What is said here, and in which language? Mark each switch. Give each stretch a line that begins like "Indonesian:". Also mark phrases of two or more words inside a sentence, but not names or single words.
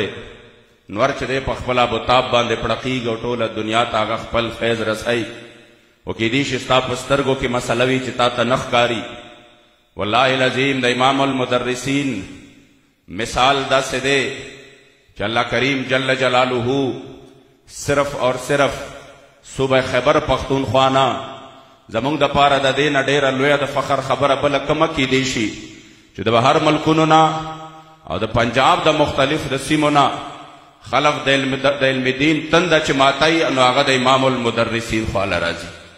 Pashto: نور چې دی په خپل ابوتاب باندې پړقېږي او ټوله دنیا ته هغه خپل فیض رسوي او کیدای شي ستا په سترګو کې مسله وي چې تا ته نه ښکاري.
Arabic: والله العظیم
Pashto: د امام المدرسین مثال داسې دی چې الله کریم
Arabic: جل جلالہ
Urdu: صرف اور صرف
Pashto: صوبہ خیبر پختونخوا نه زمونږ د پاره د دې نه ډېره لویه د فخر خبره بله کومه کیدای شي چې د بهر ملکونو نه او د پنجاب د مختلف د سیمو نه خلق د علم دین تنده چې ماتای نو هغه د امام المدرسین خواله راځي.